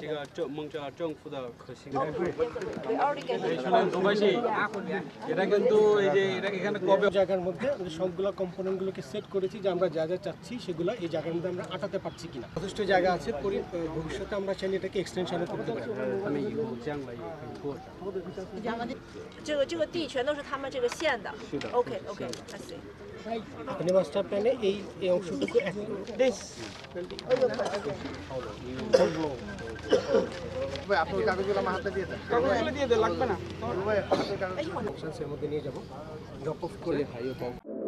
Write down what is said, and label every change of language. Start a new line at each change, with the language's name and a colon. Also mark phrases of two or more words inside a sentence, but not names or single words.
Bangla: এটা কিন্তু এই যে এখানে কবে জায়গার মধ্যে সবগুলো কম্পোনেন্টগুলোকে সেট করেছি যে আমরা যা যা চাচ্ছি সেগুলো এই জায়গার মধ্যে আমরা আটাতে পারছি কিনা। যথেষ্ট জায়গা আছে, ভবিষ্যতে আমরা চাইলে এটাকে এক্সটেনশনও করতে পারি।
Chinese: 这个地全都是他们这个县的。
English: OK I see。
Bangla: এখানে মাস্টার প্ল্যানে এই অংশটুকু আপনার কাগজগুলো আমার হাতে দিয়ে দেন, কাগজগুলো দিয়ে দেন, লাগবে না। এর মধ্যে নিয়ে যাবো,
English: drop off
Bangla: করে ভাই।